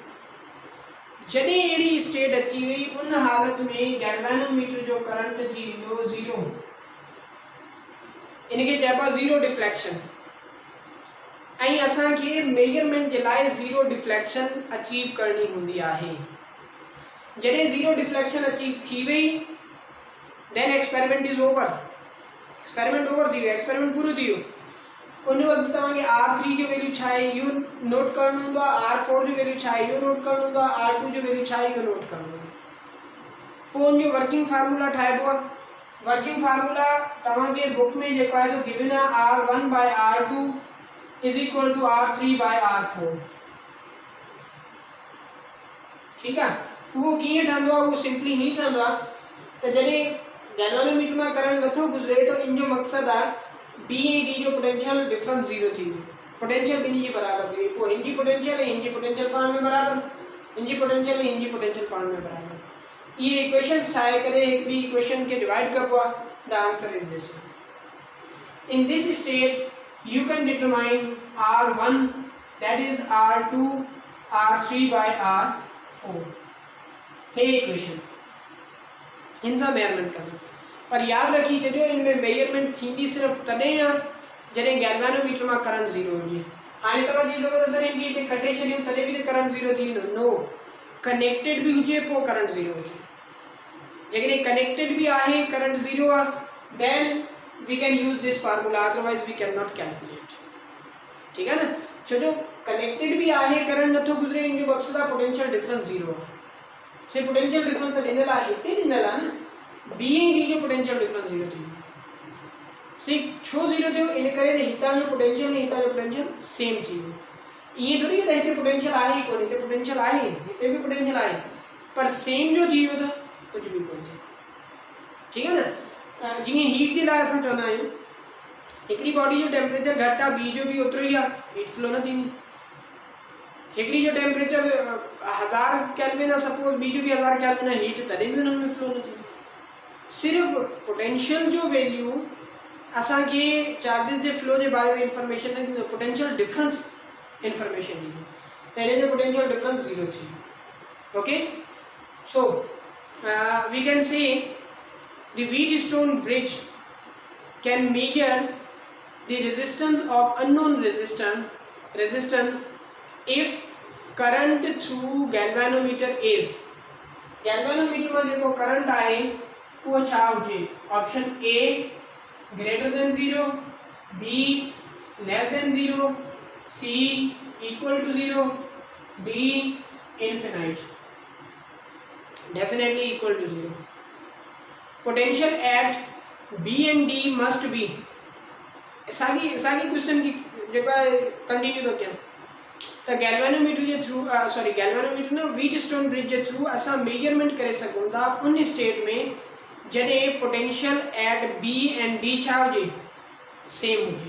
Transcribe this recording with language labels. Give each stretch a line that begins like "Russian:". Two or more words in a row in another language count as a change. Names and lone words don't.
Sindhi: जॾहिं अहिड़ी स्टेट अची वई उन हालत में गैल्वानोमीटर जो करंट थी वेंदो ज़ीरो. इनखे चइबो आहे
English: zero deflection.
Sindhi: ऐं असांखे मेजरमेंट जे लाइ
English: zero deflection achieve
Sindhi: करणी हूंदी आहे. जॾहिं
English: zero deflection achieve
Sindhi: थी वई
English: then experiment is over. experiment over
Sindhi: थी वियो, एक्सपेरिमेंट पूरो थी वियो. उन वक्त तव्हांखे R3 जो वैल्यू छा आहे इहो नोट करणो हूंदो आहे, R4 जो वैल्यू छा आहे इहो नोट करणो हूंदो आहे, R2 जो वैल्यू छा आहे इहो नोट करणो हूंदो आहे. पोइ उनजो
English: working formula
Sindhi: ठाहिबो आहे।
English: working formula
Sindhi: तव्हांखे बुक में जेको आहे सो गिवन आहे R1/R2 = R3/R4।
Hindi: ठीक है,
Sindhi: वो कीअं ठहंदो आहे, वो सिंपली हीअं ठहंदो आहे त जॾहिं गैल्वेनोमीटर में करंट नथो गुज़रे तो इन जो मक़सद आहे बी ऐं डी जो
English: potential difference zero
Sindhi: थी वियो, पोटेंशियल ॿिन्ही जी बराबर थी वई। पोइ हिन जी पोटेंशियल ऐं हिन जी पोटेंशियल पाण में बराबर, हिन जी पोटेंशियल ऐं हिन जी पोटेंशियल पाण में बराबर। ये इक्वेशंस ठाहे करे हिक ॿी इक्वेशन के डिवाइड करबो आहे।
English: the answer is this one. in this state you can determine R1 that is R2 R3/R4.
Sindhi: हे इक्वेशन इन सां मेजरमेंट करना, पर याद रखी छो इनमें मेजरमेंट थींदी सिर्फ तॾहिं आहे जॾहिं गैल्वेनोमीटर में करंट ज़ीरो हुजे। हाणे तव्हां चई सघो था सर इनखे हिते कटे छॾियूं तॾहिं बि त करंट ज़ीरो थी वेंदो। नो, कनेक्टेड भी हुजे पोइ करंट ज़ीरो हुजे। जेकॾहिं कनेक्टेड भी आहे करंट ज़ीरो आहे
English: then we can use this formula, otherwise we cannot calculate.
Hindi: ठीक है ना,
Sindhi: छो जो कनेक्टेड भी आहे करंट नथो गुज़रे, इन जो मक़सद आहे
English: potential difference zero
Sindhi: आहे। से
English: potential difference
Sindhi: तो ॾिनल आहे, हिते ॾिनल आहे न, बी ऐं डी जो
English: potential difference zero
Sindhi: थी वियो। सी छो ज़ीरो थियो, इन करे हितां जो पोटेंशियल ऐं हितां जो पोटेंशियल सेम थी वियो। ईअं थोड़ी त हिते पोटेंशियल आहे ई कोन, हिते पोटेंशियल आहे, हिते भी पोटेंशियल आहे, पर सेम जो थी वियो त कुछ भी कोन थियो।
Hindi: ठीक है ना,
Sindhi: जीअं हीट जे लाइ असां चवंदा आहियूं हिकिड़ी बॉडी जो टेम्परेचर घटि आहे, ॿी जो भी ओतिरो ई आहे, हीट फ्लो न थींदी। हिकिड़ी जो टेम्परेचर 1000 केल्विन आहे सपोज, ॿी जो भी 1000 केल्विन आहे, हीट तॾहिं भी उन्हनि में फ्लो न थींदी। सिर्फ पोटेंशियल जो वैल्यू असांखे चार्जिस जे फ्लो जे बारे में इंफॉर्मेशन न ॾींदो,
English: potential difference information
Sindhi: ॾींदो, त हिन जो
English: potential difference zero
Sindhi: थी वियो।
English: okay, so we can say the Wheatstone bridge can measure the resistance of unknown resistance if current through galvanometer is, galvanometer
Sindhi: में जेको करंट आहे वो छा हुजे,
English: option A greater than 0, B less than 0, C equal to 0, D infinite, definitely equal to 0, डी इनफिनाइट, डेफिनेटली इक्वल टू 0। potential at B and D must be,
Sindhi: सागी क्वेश्चन की जेका कंटिन्यू तो क्या त गैल्वेनोमीटर जे थ्रू सॉरी गैल्वेनोमीटर न व्हीटस्टोन ब्रिज जे थ्रू असां मेजरमेंट करे सघूं था उन स्टेट में जॾहिं
English: potential at B and D
Sindhi: छा हुजे, सेम हुजे।